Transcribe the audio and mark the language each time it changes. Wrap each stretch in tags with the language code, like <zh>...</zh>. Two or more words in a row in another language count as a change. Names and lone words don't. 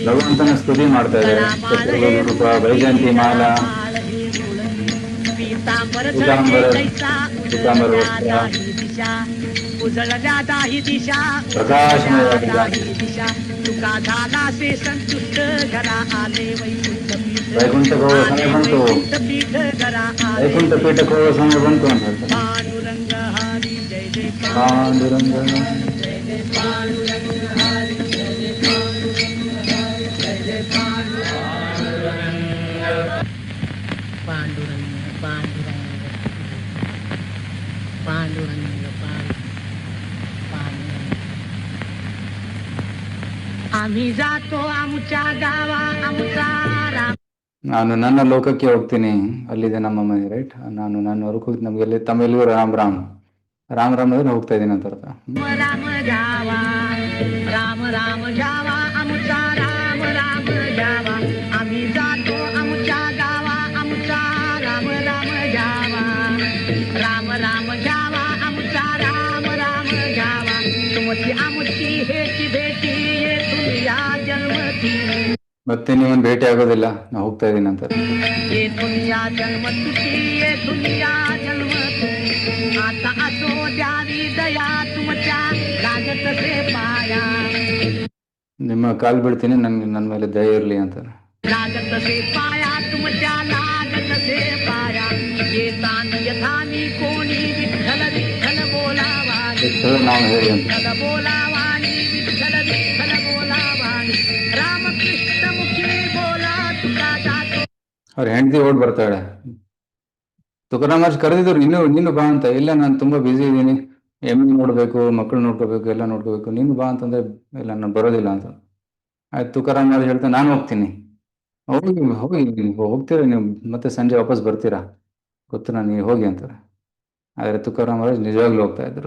<kn>ಭಗವಂತನ ಸ್ತುತಿ ಮಾಡ್ತಾ ಇದ್ದಾರೆ. ಚತುರ್ಭುಜ ರೂಪ, ವೈಜಯಂತಿ ಮಾಲ,</kn> <mr>पीतांबर पीतांबर, जैसा पीतांबर उजळल्या दाही दिशा उजळल्या दाही दिशा प्रकाशमय उजळल्या दाही दाही दिशा तुका झाला से संतुष्ट घरा आले वैकुंठ पीठ</mr> <kn>ವೈಕುಂಠಕ್ಕೆ ಹೋಗೋ ಸಮಯ</kn> <mr>आले</mr> <kn>ಬಂತು.</kn> <mr>वैकुंठ पीठ घरा आले</mr> <kn>ವೈಕುಂಠ ಪೀಠಕ್ಕೆ ಹೋಗೋ ಸಮಯ ಬಂತು ಅಂತ ಹೇಳ್ತಾರೆ.</kn> <mr>पांडुरंग हरी जय जय</mr> <kn>ಪಾಂಡುರಂಗ</kn> <mr>पांडुरंग पांडुरंग पांडुरंग पांडुरंग आम्ही जातो आमच्या गावा आमचा राम</mr> <kn>ನಾನು ನನ್ನ ಲೋಕಕ್ಕೆ ಹೋಗ್ತೀನಿ, ಅಲ್ಲಿದೆ ನಮ್ಮ ಮನೆ, ರೈಟ್. ನಾನು ನನ್ನ ಹೊರಗೆ ಹೋಗಿ ನಮಗೆಲ್ಲಿ ತಮ್ಮೆಲ್ಲಿಗೂ ರಾಮ್ ರಾಮ್ ರಾಮ್ ರಾಮ್ ಅಂದ್ರೆ ಹೋಗ್ತಾ ಇದ್ದೀನಿ ಅಂತ ಅರ್ಥ.</kn> <mr>राम जावा राम राम जावा आमचा राम राम जावा आम्ही जातो आमच्या गावा आमचा राम राम जावा राम राम जावा आमचा राम राम जावा तुमची आमची हेची भेटी येथून या जन्मती</mr> <kn>ಮತ್ತೆ ನೀವೊಂದು ಭೇಟಿ ಆಗೋದಿಲ್ಲ, ನಾ ಹೋಗ್ತಾ ಇದ್ದೀನಿ ಅಂತಾರೆ.</kn> <mr>येथून या जन्मतुटी येथून या जन्मतुटी आता असो द्यावी दया तुमच्या लागत से पाया</mr> <kn>ನಿಮ್ಮ ಕಾಲು ಬಿಡ್ತೀನಿ, ನನ್ನ ಮೇಲೆ ದಯ ಇರಲಿ ಅಂತಾರೆ.</kn> <mr>लागत से पाया तुमच्या लागत से पाया येतानी यथानी कोणी विठ्ठल विठ्ठल बोलावानी</mr> <kn>ನಾವು ಹೇಳಿ ಅಂತ.</kn> <mr>विठ्ठल बोलावानी विठ्ठल विठ्ठल बोलावानी रामकृष्ण मुखी बोला तुका जातो</mr> <kn>ಅವ್ರ ಹೆಂಡತಿ ಓಡ್ ಬರ್ತಾಳೆ. ತುಕಾರಾಮ್ ಕರೆದಿದ್ರು, ನೀನು ಬಾ ಅಂತ. ಇಲ್ಲ, ನಾನು ತುಂಬಾ ಬ್ಯುಸಿ ಇದ್ದೀನಿ, ಎಮ್ಮೆ ನೋಡ್ಬೇಕು, ಮಕ್ಕಳು ನೋಡ್ಕೋಬೇಕು, ಎಲ್ಲ ನೋಡ್ಕೋಬೇಕು, ನೀನು ಬಾ ಅಂತಂದ್ರೆ ಇಲ್ಲ ನಾನು ಬರೋದಿಲ್ಲ ಅಂತ. ಆಯ್ತು, ತುಕಾರಾಮ್ ಹೇಳ್ತಾ ನಾನು ಹೋಗ್ತೀನಿ. ಹೋಗಿ ಹೋಗಿ ಹೋಗ್ತೀರಾ ನೀವು, ಮತ್ತೆ ಸಂಜೆ ವಾಪಸ್ ಬರ್ತೀರಾ ಗೊತ್ತು ನಾನು, ನೀವು ಹೋಗಿ ಅಂತಾರೆ. ಆದ್ರೆ ತುಕಾರಾಮ್ ನಿಜವಾಗ್ಲೂ ಹೋಗ್ತಾ ಇದ್ರು.</kn>